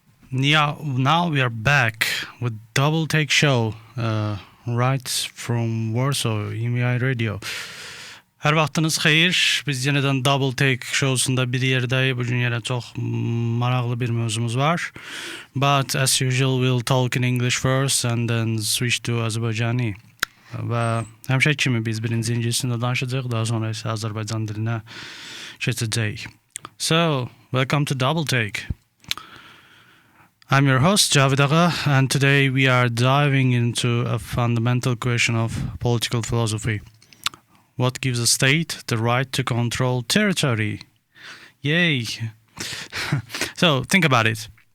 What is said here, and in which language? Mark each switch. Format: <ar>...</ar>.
<en>Yeah, now we are back with Double Take Show, right from Warsaw, EMI Radio.</en> <az>Her vaxtınız xeyir. Biz yeniden Double Take Show'sunda bir yerdeyiz. Bugün yine çok maraqlı bir mövzumuz var.</az> <en>But as usual, we'll talk in English first and then switch to Azərbaycani.</en> <az>Və həmişə kimi biz birinci ingiliscəsində danışacağıq, daha sonra isə Azərbaycan dilinə keçəcəyik.</az> <en>So, welcome to Double Take. I'm your host, Javid Aga, and today we are diving into a fundamental question of political philosophy. What gives a state the right to control territory? Yay! So, think about it.</en>